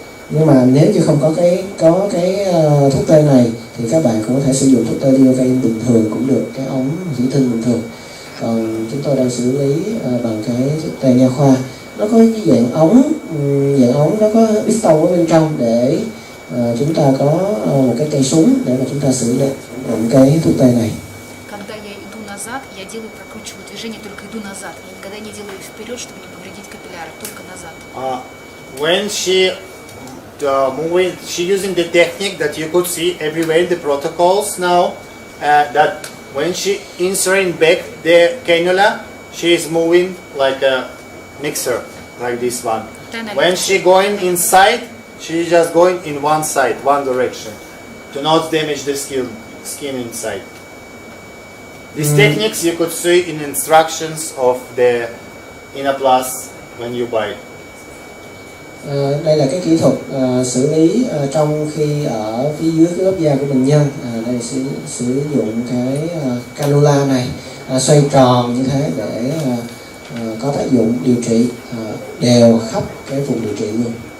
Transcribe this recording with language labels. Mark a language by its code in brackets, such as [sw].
[vi] Nhưng mà nếu như không có cái thuốc tê này thì các bạn cũng có thể sử dụng thuốc tê lidocaine bình thường cũng được, cái ống thủy tinh bình thường. Còn chúng tôi đang xử lý bằng cái thuốc tê nha khoa. Nó có cái dạng ống nó có piston ở bên trong để chúng ta có một cái cây súng để mà chúng ta sử dụng cái thuốc tê này. [ru] Когда я иду назад, я делаю прокручиваю движение, только иду назад. Я никогда не делаю вперед, чтобы не повредить капилляры, только назад. [en] When she moving. She using the technique that you could see everywhere in the protocols now. That when she inserting back the cannula, she is moving like a mixer, like this one. When she going inside, she is just going in one side, one direction, to not damage the skin inside. These techniques you could see in instructions of the INNOPLUS when you buy it. [vi] Đây là cái kỹ thuật xử lý trong khi ở phía dưới cái lớp da của bệnh nhân. Đây sử dụng cái cannula này xoay tròn như thế để có tác dụng điều trị đều khắp cái vùng điều trị luôn.